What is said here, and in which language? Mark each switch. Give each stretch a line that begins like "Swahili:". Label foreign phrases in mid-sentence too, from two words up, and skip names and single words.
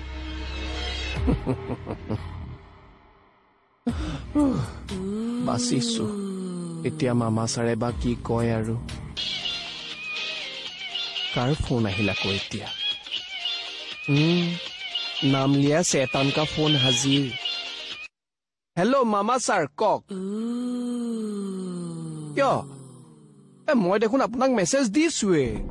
Assamese: বাচিছো এতিয়া মামা ছাৰে বা কি কয় আৰু কাৰ ফোন আহিল আকৌ এতিয়া
Hindi: নাম লিয়া शैतान का फोन हाजिर हेलो मामा
Assamese: ছাৰ কক কিয় মই দেখোন আপোনাক মেছেজ দিছোৱে